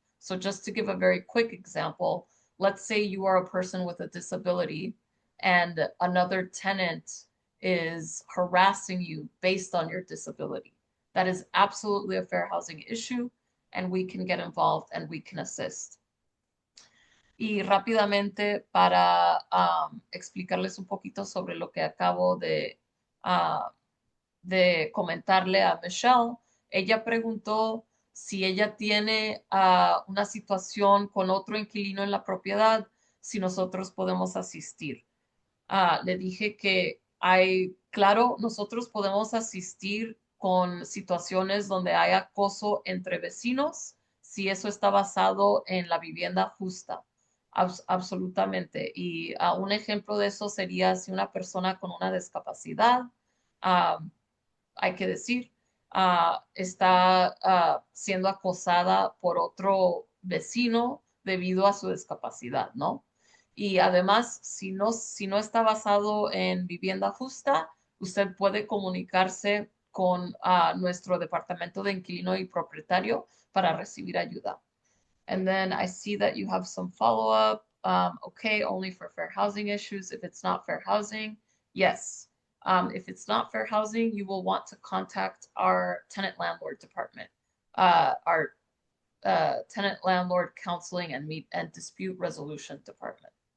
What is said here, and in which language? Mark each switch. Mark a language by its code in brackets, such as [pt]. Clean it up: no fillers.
[en] So just to give a very quick example, let's say you are a person with a disability and another tenant is harassing you based on your disability. That is absolutely a fair housing issue, and we can get involved and we can assist. [es] Y rápidamente para explicarles un poquito sobre lo que acabo de comentarle a Michelle, ella preguntó si ella tiene una situación con otro inquilino en la propiedad, si nosotros podemos asistir. Le dije que claro, nosotros podemos asistir con situaciones donde hay acoso entre vecinos, si eso está basado en la vivienda justa. Absolutamente. Y un ejemplo de eso sería si una persona con una discapacidad, hay que decir, está siendo acosada por otro vecino debido a su discapacidad, ¿no? Y además, si no está basado en vivienda justa, usted puede comunicarse con nuestro departamento de inquilino y propietario para recibir ayuda. [en] And then I see that you have some follow-up. Okay, only for fair housing issues. If it's not fair housing, yes. If it's not fair housing, you will want to contact our tenant landlord department, our tenant landlord counseling and dispute resolution department.